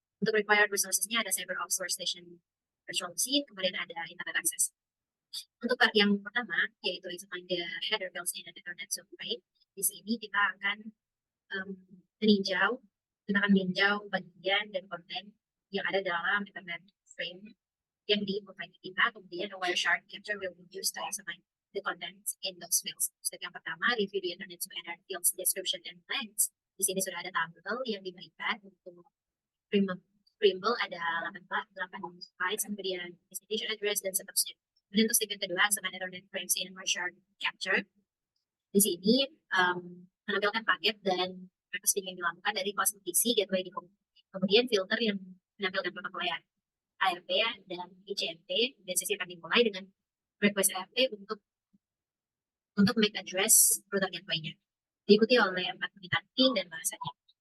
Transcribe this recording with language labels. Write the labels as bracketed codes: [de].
[id] Untuk required resources-nya ada CyberOps workstation virtual machine, kemudian ada internet access. Untuk part yang pertama, yaitu [en] examine the header fields in Ethernet frame, [id] di sini kita akan meninjau bagian dan konten yang ada dalam Ethernet frame yang di-provide kita. [en] Kemudian a Wireshark capture will be used to examine the contents in those fields. Step [id] yang pertama, [en] review the Ethernet fields description and length. [id] Di sini sudah ada tabel yang diberikan untuk Primble ada 8 bytes, kemudian destination address dan seterusnya. Kemudian untuk step yang kedua, [en] examine Ethernet frames in Wireshark capture. [id] Di sini menampilkan paket dan requesting yang dilakukan dari kelas PC gateway di kemudian filter yang menampilkan protokol layer ARP dan ICMP, dan sesi akan dimulai dengan request ARP untuk MAC address router gateway-nya, diikuti oleh 4 menit ping dan bahasanya.